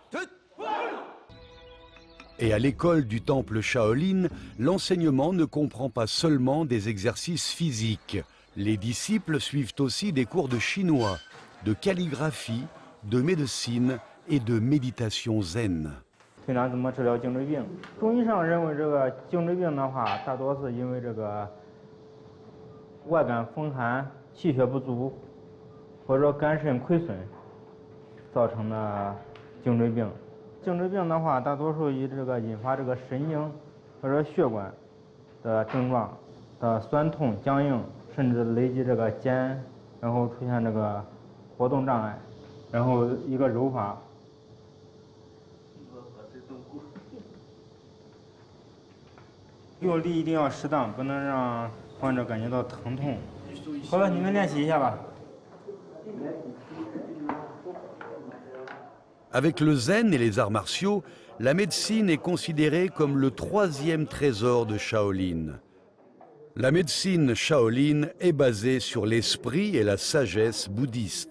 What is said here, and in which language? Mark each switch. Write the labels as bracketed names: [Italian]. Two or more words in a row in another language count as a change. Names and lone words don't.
[French] Et à l'école du temple Shaolin, l'enseignement ne comprend pas seulement des exercices physiques. Les disciples suivent aussi des cours de chinois, de calligraphie, de médecine et de méditation zen. [Chinese] 平常怎么治疗颈椎病？中医上认为这个颈椎病的话，大多是因为这个外感风寒、气血不足，或者说肝肾亏损造成的颈椎病。颈椎病的话，大多数以这个引发这个神经或者血管的症状的酸痛、僵硬，甚至累及这个肩，然后出现这个活动障碍，然后一个揉法。用力一定要适当，不能让患者感觉到疼痛。好了，你们练习一下吧。 [French] Avec le zen et les arts martiaux, la médecine est considérée comme le 3e trésor de Shaolin. La médecine Shaolin est basée sur l'esprit et la sagesse bouddhiste.